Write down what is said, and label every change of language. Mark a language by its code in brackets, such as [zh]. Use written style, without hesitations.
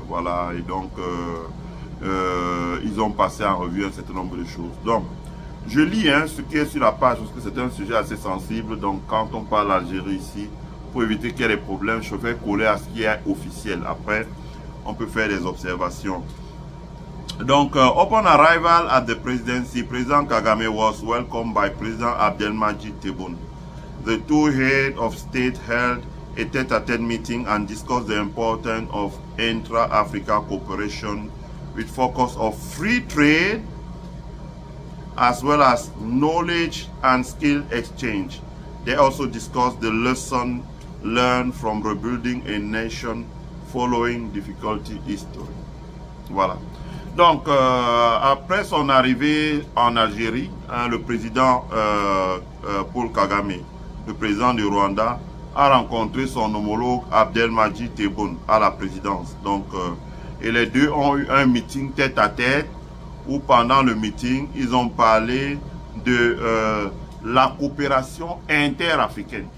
[fr] Voilà, et donc, ils ont passé en revue un certain nombre de choses. Donc, je lis ce qui est sur la page parce que c'est un sujet assez sensible. Donc, quand on parle d'Algérie ici, pour éviter qu'il y ait des problèmes, je vais coller à ce qui est officiel. Après, on peut faire des observations. [en] Donc, upon arrival at the presidency, President Kagame was welcomed by President Abdelmadjid Tebboune. The two heads of state held a tête-à-tête meeting and discussed the importance of intra-Africa cooperation with focus of free trade as well as knowledge and skill exchange. They also discussed the lesson learned from rebuilding a nation following difficulty history. [fr] Voilà. Donc, après son arrivée en Algérie, le président Paul Kagame, le président du Rwanda, a rencontré son homologue Abdelmadjid Tebboune à la présidence. Donc, et les deux ont eu un meeting tête-à-tête où pendant le meeting, ils ont parlé de la coopération interafricaine.